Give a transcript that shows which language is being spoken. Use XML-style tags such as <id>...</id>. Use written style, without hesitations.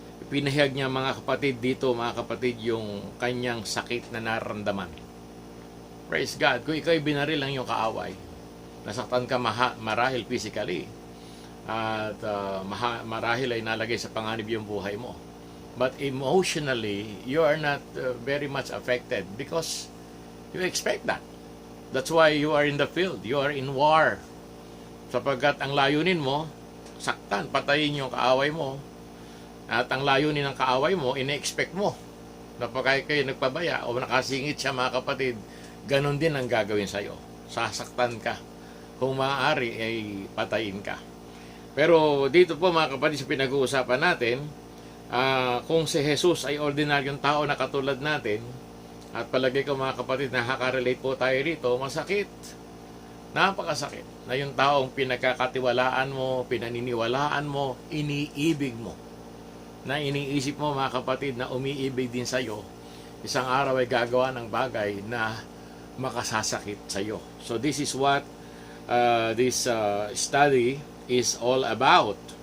<tl>Pinahayag niya, mga kapatid, dito, mga kapatid, yung kanyang sakit na nararamdaman. Praise God. Kung ikaw ay binaril ng iyong kaaway, nasaktan ka marahil physically, at marahil ay nalagay sa panganib yung buhay mo.</tl> <en>But emotionally, you are not very much affected because you expect that. That's why you are in the field. You are in war.</en> <tl>Sapagkat ang layunin mo, saktan, patayin yung kaaway mo. At ang layunin ng kaaway mo, ine-expect mo. Napagay kayo nagpabaya o nakasingit siya, mga kapatid, ganon din ang gagawin sa'yo. Sasaktan ka. Kung maaari, ay patayin ka. Pero dito po, mga kapatid, sa pinag-uusapan natin, kung si Jesus ay ordinaryong tao na katulad natin, at palagay ko, mga kapatid, nakaka-relate po tayo rito, masakit. Napakasakit na yung taong pinagkakatiwalaan mo, pinaniniwalaan mo, iniibig mo. Na iniisip mo, mga kapatid, na umiibig din sa'yo, isang araw ay gagawa ng bagay na makasasakit sa'yo.</tl> <en>So this is what this study is all about.</en>